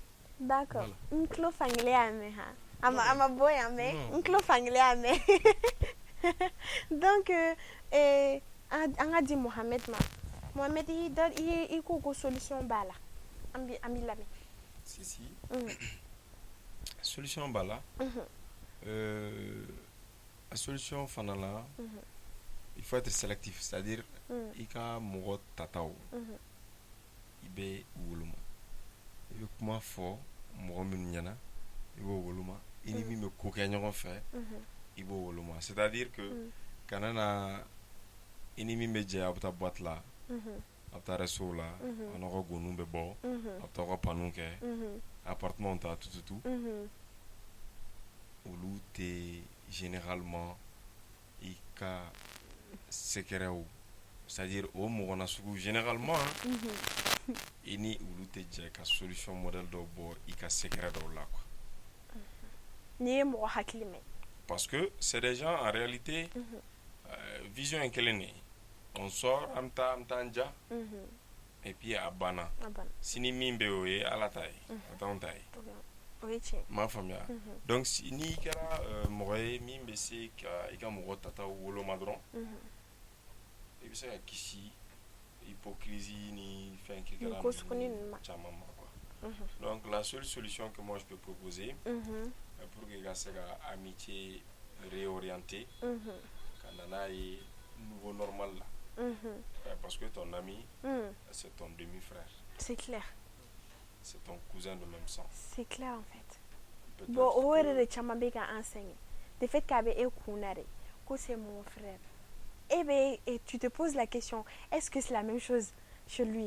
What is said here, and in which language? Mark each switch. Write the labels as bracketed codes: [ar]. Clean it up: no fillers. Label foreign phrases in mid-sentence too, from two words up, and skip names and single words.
[bm] d'accord n tulo fankelen y'a mɛn ha a ma bɔ yan mɛ n tulo fankelen y'a mɛn donc an ka di Mohamed ma Mohamed i ko solution b'a la an b'i lamɛn si solution b'a la a solution fana la [fr] il faut être sélectif, c'est-à-dire [bm] i ka mɔgɔ tataw i bɛ woloma i bɛ kuma fɔ mɔgɔ minnu ɲɛna i b'o woloma i ni min bɛ ko kɛ ɲɔgɔn fɛ i b'o woloma, [fr] c'est-à-dire que [bm] kana na i ni min bɛ jɛ a bɛ taa boîte la a bɛ taa resto la a n'aw ka goniw bɛ bɔ a bɛ taa aw ka paniw kɛ appartement ta tututu olu tɛ généralement i ka secrets, [fr] c'est-à-dire [bm] o mɔgɔ nasugu généralement i ni olu tɛ jɛ ka solution modèle dɔw bɔ i ka secret dɔw la quoi. N'i ye mɔgɔ hakili mɛn. [fr] Parce que c'est des gens en réalité [bm] vision in kelen de [fr] on sort [bm] an bɛ taa an ja [fr] et puis [bm] a banna sini min bɛ o ye ala ta ye o t'anw ta ye. M'a faamuya donc n'i kɛra mɔgɔ ye min bɛ se ka i ka mɔgɔ tataw woloma dɔrɔn i bɛ se ka kisi hypocrisie ni fɛn kɛra caman ma quoi. [fr] Donc la seule solution que moi je peux proposer pour que [bm] i ka se ka [fr] amitié réorienter [bm] ka na n'a ye [fr] nouveau normal là parce que ton ami c'est ton demi-frère. C'est clair. C'est ton cousin de même sang. C'est clair en fait. Bon, au lieu de changer enseigner, le fait qu'avec que c'est mon frère, et tu te poses la question, est-ce que c'est la même chose chez lui?